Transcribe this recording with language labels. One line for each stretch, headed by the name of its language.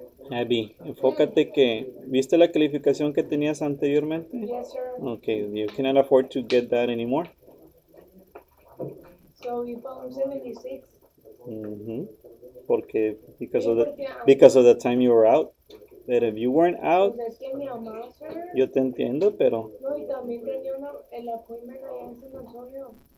Spanish: Abby, enfócate que, ¿viste la calificación que tenías anteriormente?
English: Yes, sir. Okay, you cannot afford to get that anymore. So you found 76. Mhm.
Spanish: Porque
English: because of the time you were out. But if you weren't out,
Spanish: Pues es que mi mamá, sir. yo te entiendo, pero No, y también tenía el appointment allá en San Antonio.